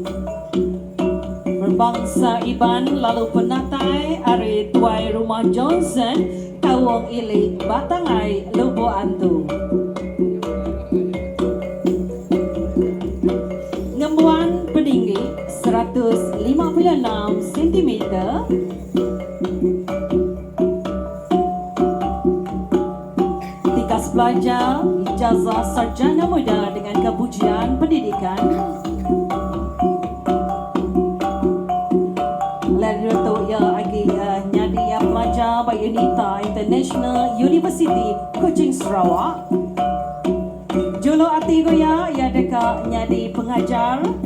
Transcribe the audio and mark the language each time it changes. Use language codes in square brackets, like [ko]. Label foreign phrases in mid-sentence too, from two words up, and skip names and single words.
[iba] Berbangsa Iban lalu penatai Ari Tuai Rumah Johnson Tawong Ili Batangai Lubuk Antu. Ngembuan peninggi 156 cm. Tikas pelajar ijazah sarjana muda dengan kepujian pendidikan. Lalu tu ya agi nyadi ya pelajar by UNITA International University Kuching Sarawak. Jolo ati goya ya deka nyadi pengajar.